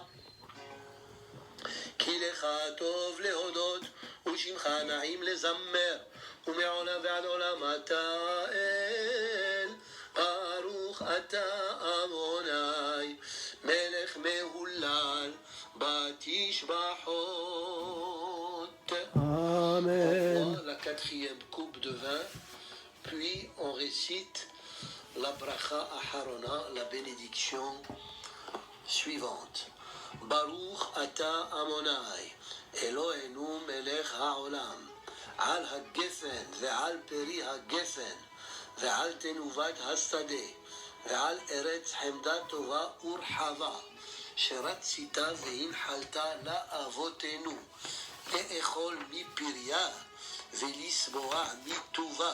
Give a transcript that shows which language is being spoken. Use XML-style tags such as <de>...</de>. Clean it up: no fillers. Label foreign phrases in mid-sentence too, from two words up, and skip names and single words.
<he>כי לך טוב להודות ושמך נעים לזמר, ומעולם ועד עולם אתה אל. ברוך אתה אדוני מלך מהולל בתשבחות. Amen.</he> <fr>La quatrième coupe de vin, puis on récite la</fr> <he>ברכה אחרונה,</he> <fr>la bénédiction suivante.</fr> <he>ברוך אתה אדוני אלוהינו מלך העולם על הגפן ועל פרי הגפן ועל תנובת השדה ועל ארץ חמדה טובה ורחבה, שרצית והנחלת לאבותינו לאכול מפריה ולשבוע מטובה.</he>